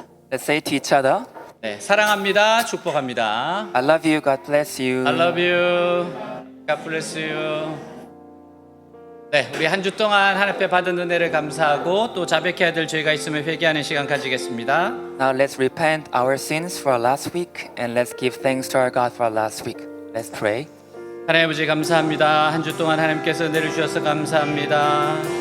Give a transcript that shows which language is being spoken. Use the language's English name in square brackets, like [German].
[English] Let's say to each other, [Korean] 네, 사랑합니다. 축복합니다. [English] I love you, God bless you. I love you. God bless you. [Korean] 네, 우리 한 주 동안 하나님 앞에 받은 은혜를 감사하고 또 자백해야 될 죄가 있으면 회개하는 시간 가지겠습니다. [English] Now let's repent our sins for our last week and let's give thanks to our God for our last week. Let's pray. [Korean] 하나님 아버지 감사합니다. 한 주 동안 하나님께서 은혜를 주셔서 감사합니다.